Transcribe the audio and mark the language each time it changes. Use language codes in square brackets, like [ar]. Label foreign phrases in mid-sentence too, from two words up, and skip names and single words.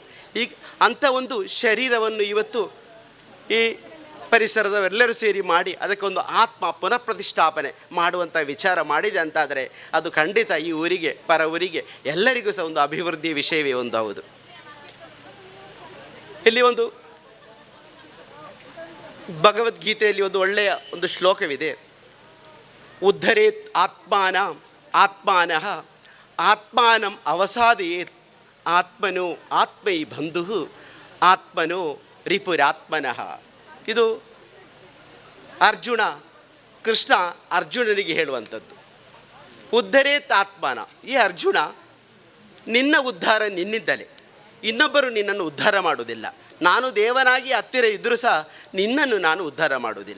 [kn] ಈಗ ಅಂಥ ಒಂದು ಶರೀರವನ್ನು ಇವತ್ತು ಈ ಪರಿಸರದವೆಲ್ಲರೂ ಸೇರಿ ಮಾಡಿ ಅದಕ್ಕೆ ಒಂದು ಆತ್ಮ ಪುನಃಪ್ರತಿಷ್ಠಾಪನೆ ಮಾಡುವಂಥ ವಿಚಾರ ಮಾಡಿದೆ ಅಂತಾದರೆ ಅದು ಖಂಡಿತ ಈ ಊರಿಗೆ, ಪರ ಊರಿಗೆ ಎಲ್ಲರಿಗೂ ಸಹ ಒಂದು ಅಭಿವೃದ್ಧಿಯ ವಿಷಯವೇ ಒಂದು ಹೌದು. ಇಲ್ಲಿ ಒಂದು ಭಗವದ್ಗೀತೆಯಲ್ಲಿ ಒಂದು ಒಳ್ಳೆಯ ಒಂದು ಶ್ಲೋಕವಿದೆ. [sa] ಉದ್ಧರೇತ್ ಆತ್ಮಾನಃ ಆತ್ಮಾನಂ ಅವಸಾದಯೇತ್ ಆತ್ಮನೋ ಆತ್ಮೈ ಬಂಧು ಆತ್ಮನೋ ರಿಪುರಾತ್ಮನಃ. [kn] ಇದು ಅರ್ಜುನ ಕೃಷ್ಣ ಅರ್ಜುನನಿಗೆ ಹೇಳುವಂಥದ್ದು. [sa] ಉದ್ಧರೇತ್ ಆತ್ಮನ. [kn] ಈ ಅರ್ಜುನ, ನಿನ್ನ ಉದ್ಧಾರ ನಿನ್ನಿಂದಲೇ, ಇನ್ನೊಬ್ಬರು ನಿನ್ನನ್ನು ಉದ್ಧಾರ ಮಾಡುವುದಿಲ್ಲ. ನಾನು ದೇವನಾಗಿ ಹತ್ತಿರ ಇದ್ದರೂ ಸಹ ನಿನ್ನನ್ನು ನಾನು ಉದ್ಧಾರ ಮಾಡುವುದಿಲ್ಲ.